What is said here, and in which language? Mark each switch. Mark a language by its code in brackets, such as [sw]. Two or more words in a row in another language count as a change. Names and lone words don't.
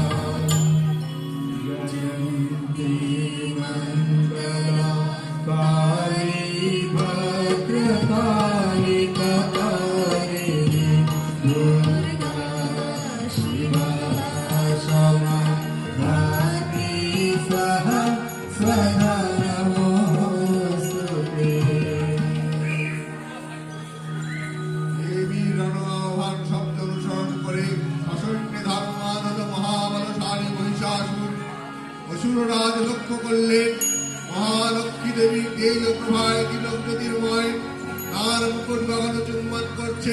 [sa] जयन्ती मंगला काली भद्रकाली कपालिनी दुर्गा शिवा क्षमा धात्री स्वाहा स्वधा नमोस्तुते [bn] দেবীর রণাহ্বান শব্দ অনুসরণ করে সসৈন্যে ধর্মাধত মহাবলশালী মহিষাসুর অসুররাজ লক্ষ্য করলেন। মহালক্ষ্মী দেবী তেজ প্রভায় তিলক জ্যোতির্ময় তার মুকুট গগন চুম্বন করছে।